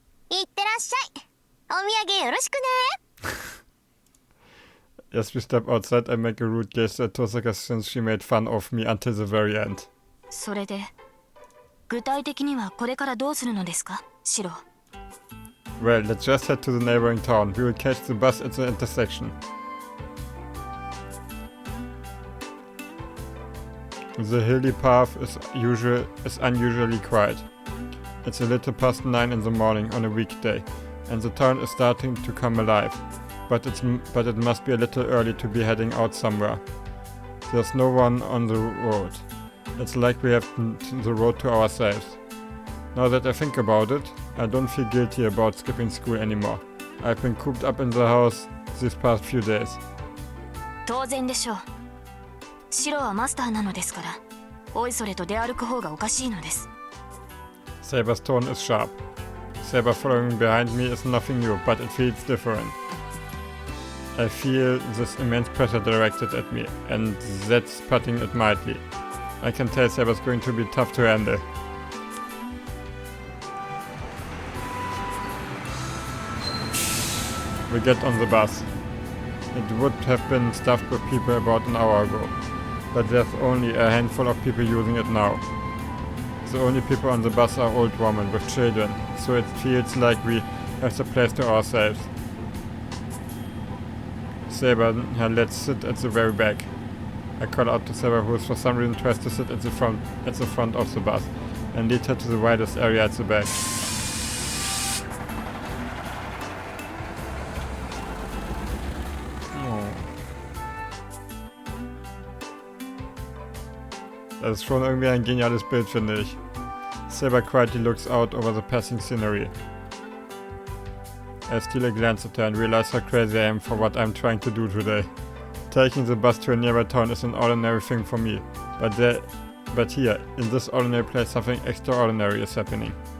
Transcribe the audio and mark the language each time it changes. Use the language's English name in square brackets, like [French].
[Japanese] いってらっしゃい。お土産よろしくね。 [English] As we step outside, I make a rude gesture at Tosaka since she made fun of me until the very end. [Japanese] それで、具体的にはこれからどうするのですか、シロ。 [English] Well, let's just head to the neighboring town. We will catch the bus at the intersection. The hilly path is unusually quiet. It's a little past 9 in the morning on a weekday, and the town is starting to come alive. But it must be a little early to be heading out somewhere. There's no one on the road. It's like we have the road to ourselves. Now that I think about it, I don't feel guilty about skipping school anymore. I've been cooped up in the house these past few days. [Japanese] 当然でしょう。シロはマスターなのですから、おいそれと出歩く方がおかしいのです。 [English] Saber's tone is sharp. Saber following behind me is nothing new, but it feels different. I feel this immense pressure directed at me, and that's putting it mildly. I can tell Saber's going to be tough to handle. We get on the bus. It would have been stuffed with people about an hour ago, but there's only a handful of people using it now. The only people on the bus are old women with children, so it feels like we have the place to ourselves. Saber, let's sit at the very back. I call out to Saber, who for some reason tries to sit at the front of the bus, and lead her to the widest area at the back. [German] Das ist schon irgendwie ein geniales Bild, finde ich. [English] Saber quietly looks out over the passing scenery. I steal a glance at her and realize how crazy I am for what I'm trying to do today. Taking the bus to a nearby town is an ordinary thing for me, but here, in this ordinary place, something extraordinary is happening.